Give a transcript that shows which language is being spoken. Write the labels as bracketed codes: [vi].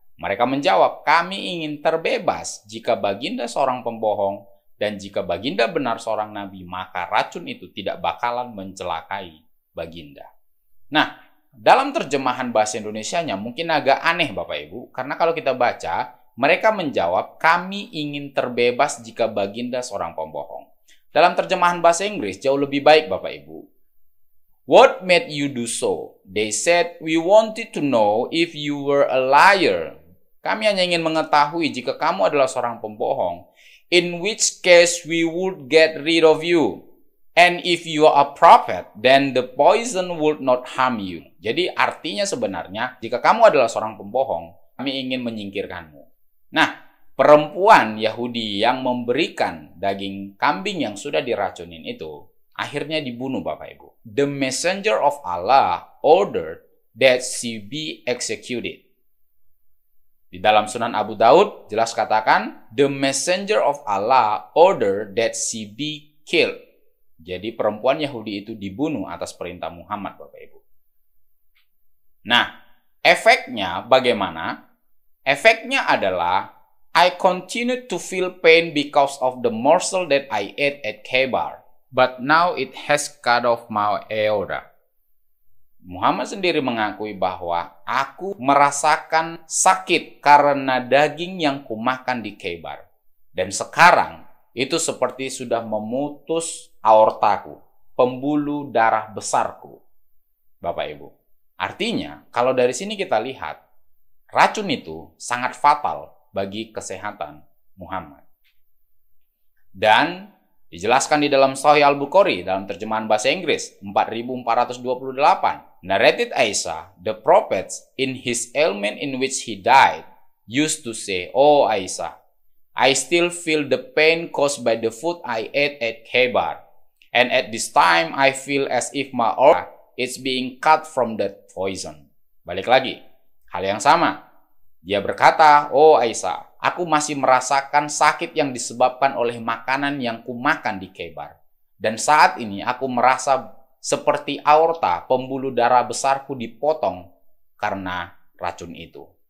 [id] Mereka menjawab, kami ingin terbebas jika baginda seorang pembohong dan jika baginda benar seorang nabi, maka racun itu tidak bakalan mencelakai baginda. Nah, dalam terjemahan bahasa Indonesianya mungkin agak aneh Bapak Ibu, karena kalau kita baca, mereka menjawab, kami ingin terbebas jika Baginda seorang pembohong. Dalam terjemahan bahasa Inggris jauh lebih baik Bapak Ibu. [en] What made you do so? They said, we wanted to know if you were a liar. [id] Kami hanya ingin mengetahui jika kamu adalah seorang pembohong. [en] In which case we would get rid of you. And if you are a prophet, then the poison would not harm you. [id] Jadi artinya sebenarnya, jika kamu adalah seorang pembohong, kami ingin menyingkirkanmu. Nah, perempuan Yahudi yang memberikan daging kambing yang sudah diracunin itu, akhirnya dibunuh Bapak Ibu. [en] The messenger of Allah ordered that she be executed. [id] Di dalam Sunan Abu Daud jelas katakan, [en] the messenger of Allah ordered that she be killed. [id] Jadi perempuan Yahudi itu dibunuh atas perintah Muhammad Bapak Ibu. Nah, efeknya bagaimana? Efeknya adalah, [en] I continue to feel pain because of the morsel that I ate at Khaybar. But now it has cut off my aorta. [id] Muhammad sendiri mengakui bahwa aku merasakan sakit karena daging yang kumakan di Khaybar. Dan sekarang itu seperti sudah memutus aortaku, pembuluh darah besarku. Bapak Ibu. Artinya, kalau dari sini kita lihat, racun itu sangat fatal bagi kesehatan Muhammad. Dan dijelaskan di dalam Sahih Al-Bukhari dalam terjemahan bahasa Inggris 4428. [en] Narrated Aisyah, the prophets in his ailment in which he died used to say, "Oh Aisyah, I still feel the pain caused by the food I ate at Khaybar. And at this time I feel as if my aorta is being cut from that poison." [id] Balik lagi, hal yang sama. Dia berkata, "Oh Aisyah, aku masih merasakan sakit yang disebabkan oleh makanan yang kumakan di Khaybar. Dan saat ini aku merasa seperti aorta, pembuluh darah besarku dipotong karena racun itu."